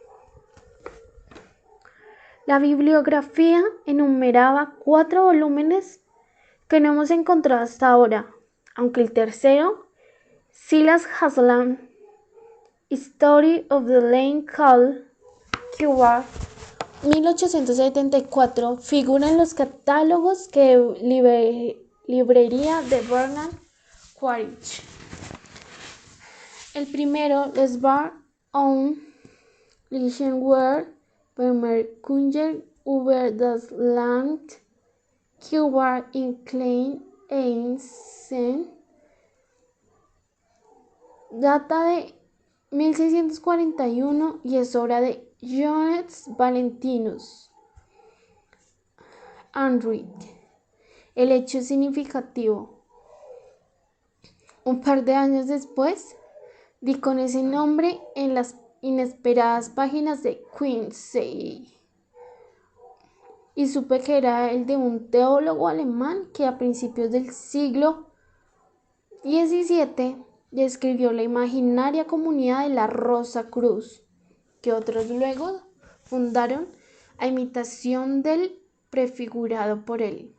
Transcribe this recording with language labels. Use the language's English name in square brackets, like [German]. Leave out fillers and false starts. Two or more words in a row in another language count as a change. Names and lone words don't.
[Spanish] La bibliografía enumeraba 4 volúmenes que no hemos encontrado hasta ahora, aunque el tercero, Silas Haslam, History of the Land Called Keyword, 1874, figura en los catálogos que librería de Bernard Quaritch. El primero, Les Bar on Lichtenwald, Bemerkungen über das Land Keyword in Klein-Eisen, data de 1641 y es obra de Johannes Valentinus Andrew. El hecho es significativo. Un par de años después, di con ese nombre en las inesperadas páginas de Quincy y supe que era el de un teólogo alemán que a principios del siglo XVII describió la imaginaria comunidad de la Rosa Cruz, que otros luego fundaron a imitación del prefigurado por él.